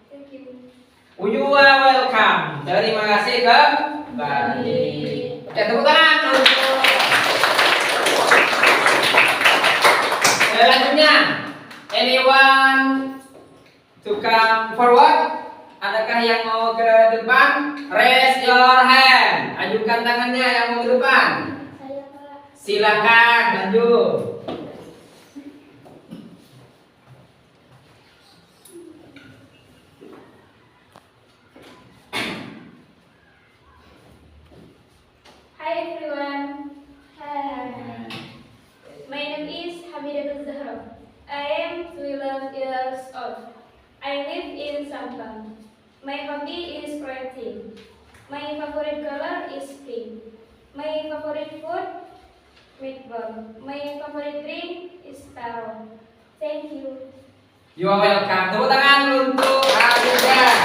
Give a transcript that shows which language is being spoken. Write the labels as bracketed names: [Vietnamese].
[English] Thank you. You are welcome. [Indonesian] Terima kasih kembali. Oke, tepuk tangan. Selanjutnya, [English] anyone to come forward? [Indonesian] Adakah yang mau ke depan? [English] Raise your hand. [Indonesian] Ajukan tangannya yang mau ke depan. Silakan maju. [English] Hi everyone. Hi. My name is Hamidatul Zahra. I am 12 years old. I live in Sampang. My hobby is writing. My favorite color is pink. My favorite food, meatball. My favorite drink is taro. Thank you. You are welcome. [Indonesian] Tepuk tangan untuk Alia.